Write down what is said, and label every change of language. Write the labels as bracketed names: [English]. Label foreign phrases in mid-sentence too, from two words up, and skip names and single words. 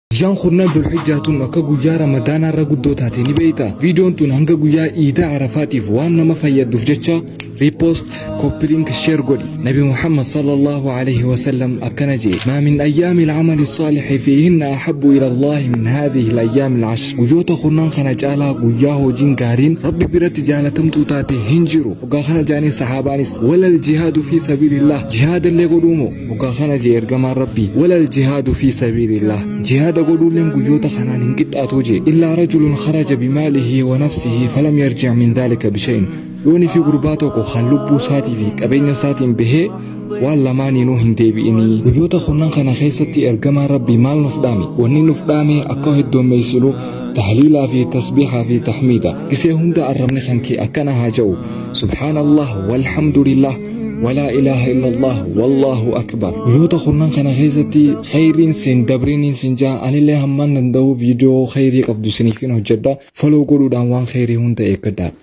[Oromo] Jaan khurna dhulhijjaatun akka guyyaa ramadaanaa irra guddoo taate ni beeyta. Viidiyoon tun hanga guyyaa iida arafaatiif waan nama fayyadduuf jecha [English] repost copy-link share [Oromo] godhi. [Arabic] نبي محمد صلى الله عليه وسلم [Oromo] akkana jee [Arabic] ما من أيام العمل الصالح فيهن أحب إلى الله من هذه الأيام العشر. [Oromo] Guyyoota khurnaan kana caalaa guyyaa hojiin gaariin Rabbi biratti jaalatamtuu taate hin jiru. Waggaa kana jaanii sahaabaanis [Arabic] ولا الجهاد في سبيل الله [Oromo] jihaadallee godhuumoo waggaa kana jee ergamaan Rabbi [Arabic] ولا الجهاد في سبيل الله [Oromo] jihaada godhuulleen guyyoota kanaan hin qixxaatu jee [Arabic] إلا رجل خرج بماله ونفسه فلم يرجع من ذلك بشيء. [Oromo] Yooni fi gurbaa tokko kan lubbuu isaatii fi qabeenya isaatiin bahee waan lamaaniinuu hin deebi'inii. Guyyoota khurnaan kana keessatti ergamaan Rabbi maal nuuf dhaame? Wanni nuuf dhaame akka heddommeessinu tahliilaa fi tasbiihaa fi tahmiida. Gisee hunda arrabni kan kee akkana haa ja'u [Arabic] سبحان الله والحمد لله ولا إله إلا الله والله أكبر. [Oromo] guyyoota khurnaan kana keessatti khayriin sin dabriin sin jaa anillee hammaan danda'u viidiyoo khayrii qabdu siniifin hojjedha. Follow godhuudhaan waan khayrii hunda eeggadhaa.